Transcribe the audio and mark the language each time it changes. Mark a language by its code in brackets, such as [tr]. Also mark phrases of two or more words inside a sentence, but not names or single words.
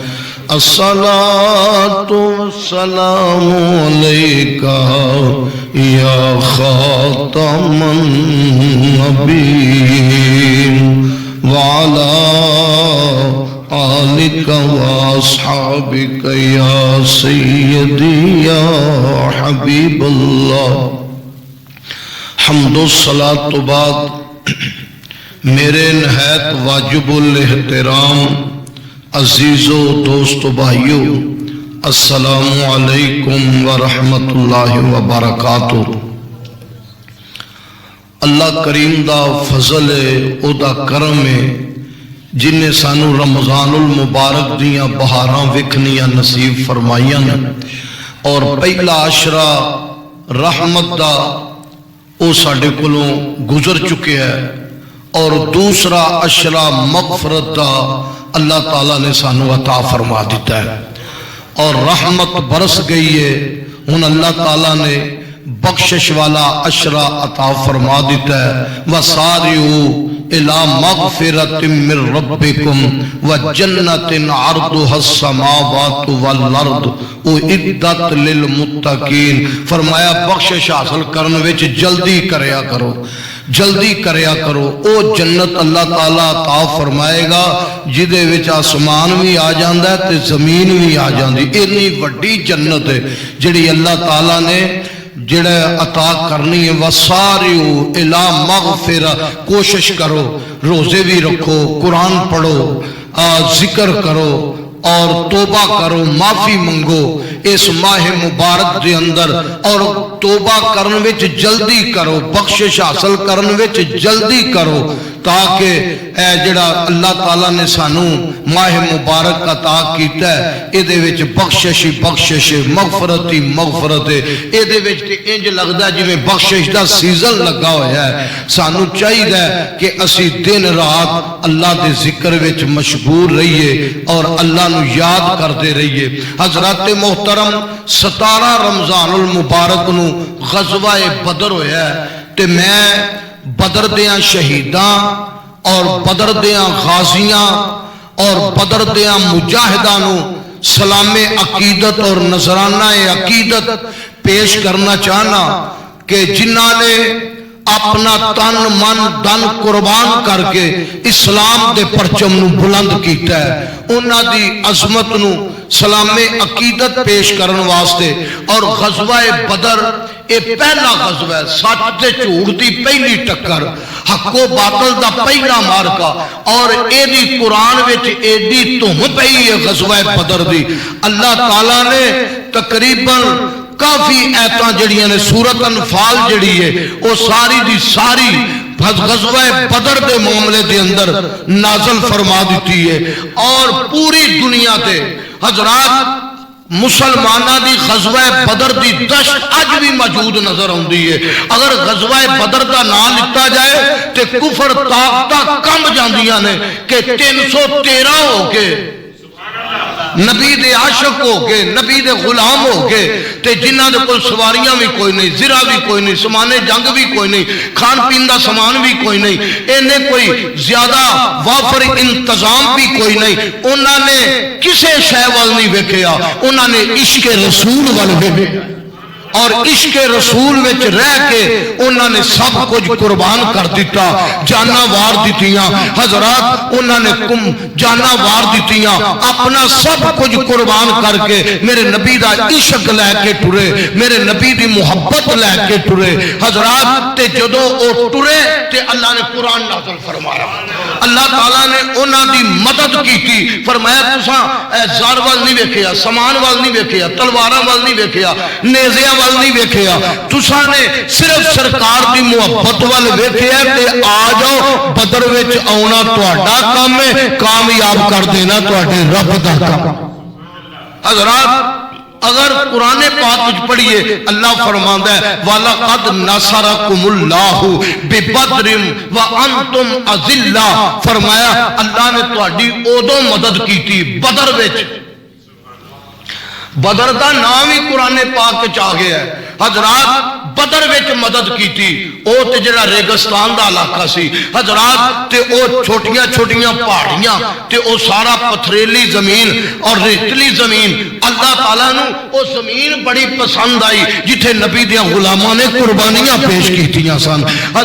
[ar] الصلاة والسلام عليك يا خاتم النبيين وعلى آلك وأصحابك يا سيدي يا حبيب الله [ur] حمد و صلاة تو بعد میرے نہایت واجب الاحترام عزیز و دوست و بھائیو [ar] السلام علیکم ورحمت اللہ وبرکاتہ۔ [pa] اللہ کریم دا فضل ہے، او دا کرم ہے، جن نے سانو رمضان المبارک دیاں بہاراں وکھنیاں نصیب فرمائیاں اور پہلا عشرہ رحمت دا او ساڈے کولوں گزر چکے ہے اور دوسرا عشرہ مغفرت دا اللہ تعالیٰ نے سانو عطا فرما دیتا ہے اور رحمت برس گئی ہے۔ ہن اللہ تعالیٰ نے بخشش والا عشرہ عطا فرما دیتا ہے [ar] وَسَارِعُوا إِلَى مَغْفِرَةٍ مِّن رَبِّكُمْ وَجَنَّةٍ عَرْضُهَا السَّمَاوَاتُ وَالْأَرْضُ اُعِدَّتْ لِلْمُتَّقِينَ۔ [pa] فرمایا بخشش حاصل کرنے وچ جلدی کریا کرو، جلدی کریا کرو۔ او جنت اللہ تعالیٰ عطا فرمائے گا جدے وچ آسمان بھی آ جاندا ہے تے زمین بھی آ جاندی۔ اتنی وڈی جنت ہے جڑی اللہ تعالیٰ نے جڑے عطا کرنی ہے۔ [ar] وَسَارِعُوا إِلَى مَغْفِرَةٍ، [pa] کوشش کرو، روزے بھی رکھو، قرآن پڑھو، ذکر کرو اور توبہ کرو، معافی منگو اس ماہ مبارک دے اندر اور توبہ کرن وچ جلدی کرو، بخشش حاصل کرن وچ جلدی کرو تاکہ اے جڑا اللہ تعالیٰ نے سانو ماہ مبارک عطا کیتا ہے اے دے وچ بخشش ہی بخشش ہے، مغفرت ہی مغفرت ہے۔ اے دے وچ تے انج لگدا ہے جویں بخشش دا سیزن لگا ہویا ہے۔ سانو چاہیے کہ اسی دن رات اللہ دے ذکر وچ مشغول رہیے اور اللہ نو یاد کرتے رہیے۔ حضرات محترم 17 رمضان المبارک نو غزوہ بدر ہویا ہے تے میں بدر دیاں شہیداں اور بدر دیاں غازیاں اور بدر دیاں مجاہداں نو سلام عقیدت اور نذرانہ عقیدت پیش کرنا چاہنا کہ جنہاں نے اپنا تن من دن قربان کر کے اسلام دے پرچم نو بلند کیتا ہے، انہاں دی عظمت نو سلام عقیدت پیش کرن واسطے۔ اور غزوہ بدر اے پہلا غزوہ ہے، سچ تے جھوٹ دی پہلی ٹکر، حق و باطل دا پہلا مارکا، اور اے دی قرآن وچ ایڈی دھم پئی ہے غزوہ بدر دی۔ اللہ تعالیٰ نے تقریباً کافی ایتاں جڑیاں نے سورۃ انفال جڑی ہے وہ ساری دی ساری غزوہ بدر دے معاملے دے اندر نازل فرما دیتی ہے، اور پوری دنیا تے حضرات مسلمانہ دی غزوہ بدر دی دشت اج بھی موجود نظر آندی ہے۔ اگر غزوہ بدر دا نام لتا جائے تے کفر طاقتاں کم جاندیاں نے کہ 313 ہو کے نبی دے عاشق ہو کے نبی دے غلام ہو کے تے جنہاں دے کول سواریاں بھی کوئی نہیں، زرہ بھی کوئی نہیں، سمانے جنگ بھی کوئی نہیں، کھان پین دا سامان بھی کوئی نہیں، انہیں کوئی زیادہ وافر انتظام بھی کوئی نہیں، انہاں نے کسے شے وال نہیں ویکھیا، انہاں نے عشق رسول وال ویکھیا، اور عشق رسول وچ رہ کے انہاں نے سب کچھ قربان کر دیتا، جانا وار دیتیاں حضرات، انہاں نے جانا وار دیتیاں، اپنا سب کچھ قربان کر کے میرے نبی دا عشق لے کے ٹرے، میرے نبی دی محبت لے کے ٹرے حضرات۔ تے جدوں او ٹرے تے اللہ نے قرآن نازل فرمایا، اللہ تعالیٰ نے انہاں دی [ur] مدد کی تھی، [pa] فرمایا تساں زار وال نہیں ویکھیا، سامان وال نہیں ویکھیا، تلواراں وال نہیں ویکھیا، نیزیاں نہیں ویکھیا، تساں نے صرف سرکار دی محبت وال ویکھیا تے آ جاؤ بدر وچ آنا تہاڈا کام ہے، کامیاب کر دینا تہاڈے رب دا کام۔ حضرات اگر قرآن پاک وچ پڑھیے اللہ فرماندا ہے [ar] وَلَقَدْ نَصَرَكُمُ اللَّهُ بِبَدْرٍ وَأَنْتُمْ أَذِلَّةٌ، [pa] فرمایا اللہ نے تہاڈی اودوں [ur] مدد کی تھی [pa] بدر وچ۔ بدر دا نام ہی قرآن پاک وچ آ گیا ہے حضرات، بدر وچ [ur] مدد کی تھی، [pa] او تے جڑا ریگستان دا علاقہ سی حضرات، تے او چھوٹیاں چھوٹیاں پہاڑیاں تے او سارا پتھریلی زمین اور ریتلی زمین، اللہ تعالیٰ نو او زمین بڑی پسند آئی جتھے نبی دیاں غلاماں نے قربانیاں پیش کیتیاں سن حضرات۔